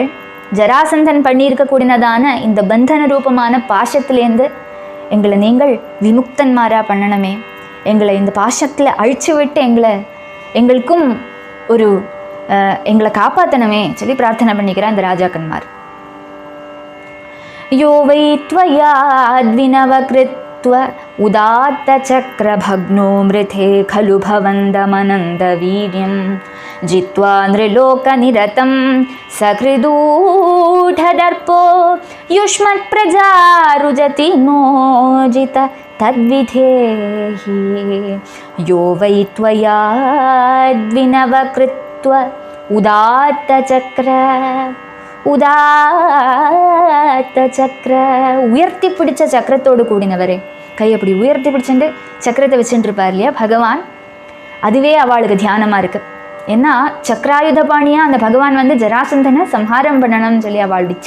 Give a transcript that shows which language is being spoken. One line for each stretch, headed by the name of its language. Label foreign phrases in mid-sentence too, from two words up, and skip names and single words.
Tamil: ஜராசந்தன் பண்ணியிருக்கக்கூடியதான இந்த பந்தன ரூபமான பாசத்திலேருந்து எங்களை நீங்கள் விமுக்தன்மாரா பண்ணணுமே. எங்களை இந்த பாசத்தில் அழிச்சு விட்டு எங்களுக்கும் ஒரு எங்களை காப்பாற்றணுமே சொல்லி பிரார்த்தனை பண்ணிக்கிறேன் அந்த ராஜாக்கன்மார்.
Sanskrit: यो वै त्वयाद्विनवकृत् कृत्व उदात्तचक्रभग्नो मृथे खलु भवन्दमनन्दवीर्यं जित्वा नृलोकनिरतं सकृदूढदर्पो युष्मत्प्रजारुजति नोजित तद्विधेहि यो वै त्वया द्विनवकृत्व
Tamil: உதாத்த சக்கர உயர்த்தி பிடிச்ச சக்கரத்தோடு கூடினவரே. கை அப்படி உயர்த்தி பிடிச்சுட்டு சக்கரத்தை வச்சுட்டு இருப்பார் இல்லையா பகவான், அதுவே அவளுக்கு தியானமாக இருக்குது. ஏன்னா சக்கராயுத பாணியாக அந்த பகவான் வந்து ஜராசந்தனை சம்ஹாரம் பண்ணணும்னு சொல்லி அவள் இச்சை.